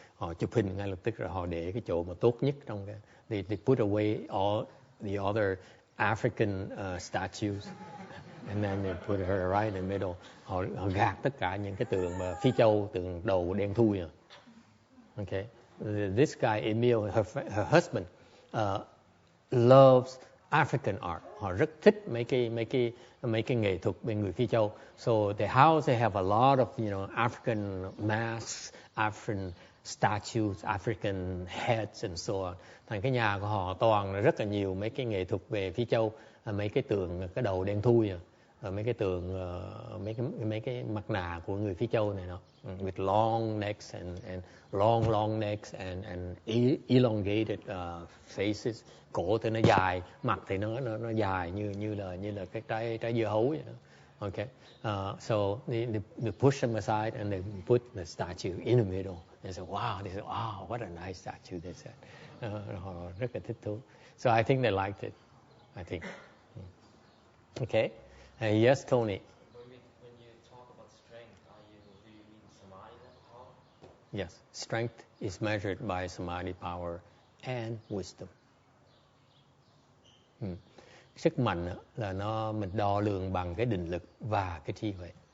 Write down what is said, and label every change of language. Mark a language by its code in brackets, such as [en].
[vi] Họ chụp hình ngay lập tức rồi họ để cái chỗ mà tốt nhất trong cái. [en] They put away all the other African statues. And then they put her right in the middle. [vi] Họ gạt tất cả những cái tượng mà Phi Châu, tượng đầu đen thui. [en] Okay. This guy, Emil, her husband, loves African art. [vi] Họ rất thích mấy cái nghệ thuật bên người Phi Châu. [en] So the house, they have a lot of, African masks, African statues, African heads and so on. [vi] Thành cái nhà của họ toàn là rất là nhiều mấy cái nghệ thuật về Phi Châu, mấy cái tượng cái đầu đen thui, mấy cái tượng mấy cái mặt nạ của người Phi Châu này, [en] with long necks and long necks and elongated faces. [vi] Cổ thì nó dài, mặt thì nó dài như là cái trái dưa hấu vậy đó. [en] Okay, so they push them aside and they put the statue in the middle. They said, "Wow!" They said, "Wow, what a nice statue!" They said, [vi] họ rất là thích thú. [en] So I think they liked it. I think. Okay. Yes, Tony. When you talk about strength, do you mean samadhi power? Yes, strength is measured by samadhi power and wisdom. [vi] sức mạnh là mình đo lường bằng cái định lực và cái trí huệ.